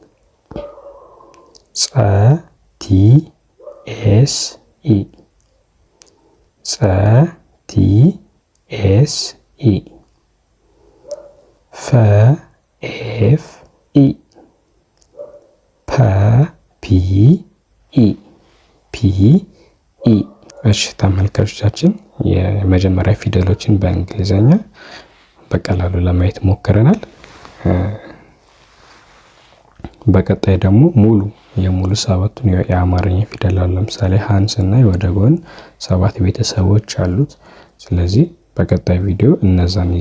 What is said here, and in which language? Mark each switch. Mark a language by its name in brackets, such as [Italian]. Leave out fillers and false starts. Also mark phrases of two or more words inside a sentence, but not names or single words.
[Amharic] ጸ [English] T S E፣ [Amharic] ጸ [English] T S E፣ [Amharic] ፈ [English] F E፣ [Amharic] ፐ [English] P E፣ P E። [Amharic] እሺ ተመልካቾቻችን የመጀመሪያ ፊደሎችን በእንግሊዘኛ በቀላሉ ለማየት ሞክረናል። በቀጣይ ደግሞ የሙሉ ሰባቱን የአማርኛ ፊደላት ለምሳሌ ሀን ስናይ ወደ ጎን 7 ቤተሰቦች አሉት። ስለዚህ በቀጣይ ቪዲዮ እነዛን ይዤ